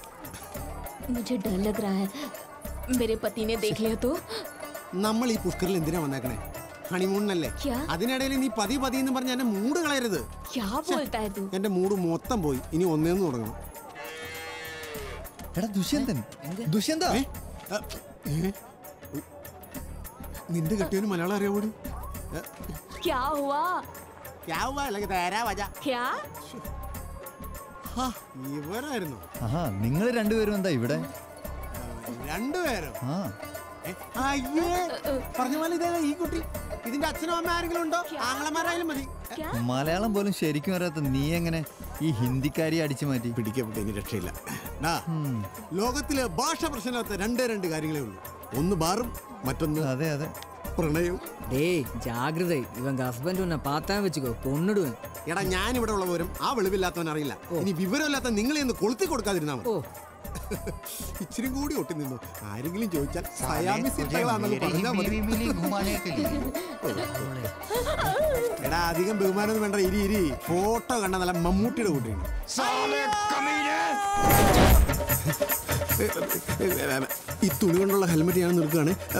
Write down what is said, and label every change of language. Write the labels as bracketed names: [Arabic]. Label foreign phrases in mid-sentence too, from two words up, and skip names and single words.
[Hindi] मुझे डर लग रहा है मेरे पति ने देख लिया तो [Malayalam] നമ്മൾ ഈ പുഷ്കറിൽ എന്തിനാ വന്നേക്കണേ? ഹണിമൂണിനല്ലേ? അതിനിടയിൽ നീ [Hindi] पति पति [Malayalam] എന്ന് പറഞ്ഞ എന്റെ മൂഡ് കളയരുത്. [Hindi] क्या बोलता है तू? [Malayalam] എന്റെ മൂഡ് മൊത്തം പോയി. ഇനി ഒന്നേന്ന് തുടങ്ങണം. എടാ ദുഷ്യന്തൻ ദുഷ്യന്ത നിന്റെ കെട്ടിയവന് മലയാളം അറിയാവൂടി? [Hindi] क्या हुआ क्या हुआ लगे तेरा वजह क्या [Malayalam] ഇവരായിരുന്നു. ആഹാ നിങ്ങൾ രണ്ടുപേരും എന്താ ഇവിടെ? രണ്ടുപേരും ആ അയ്യേ പറഞ്ഞ പോലെ ഇതേ ഈ കുട്ടി. ഇതിന്റെ അച്ഛനും അമ്മ ആരെങ്കിലും ഉണ്ടോ? ആങ്ങളമാരായാലും മതി. മലയാളം പോലും ശരിക്കും അറിയാത്ത നീ എങ്ങനെ ഈ ഹിന്ദിക്കാരിയെ അടിച്ചു മാറ്റി? പിടിക്കപ്പെട്ട ഇനി രക്ഷയില്ല. ലോകത്തിലെ ഭാഷ പ്രശ്നമില്ലാത്ത രണ്ട് കാര്യങ്ങളേ ഉള്ളൂ. ഒന്ന് ബാറും മറ്റൊന്ന് അതെ അതെ പ്രണയവും. [Tamil] டேய் ஜாகிரதை இவங்க ஹஸ்பண்ட் உன்னை பார்த்தா வச்சுக்கோ கொன்னுடுவேன். [Malayalam] എടാ ഞാൻ ഇവിടെ ഉള്ളവരും ആ വെളിവില്ലാത്തവൻ അറിയില്ല. ഇനി വിവരമില്ലാത്ത നിങ്ങളെ ഒന്ന് കൊളുത്തി കൊടുക്കാതിരുന്നാ മതി. ഇച്ചിരി കൂടി ഒട്ടി നിന്നു. ആരെങ്കിലും ചോദിച്ചാൽ എടാ അധികം ബഹുമാനം വേണ്ട. ഇരി ഫോട്ടോ കണ്ട നല്ല മമ്മൂട്ടിയുടെ കൂട്ടിയാണ്. ഈ തുണി കൊണ്ടുള്ള ഹെൽമെറ്റ് ഞാൻ നിൽക്കുകയാണ്.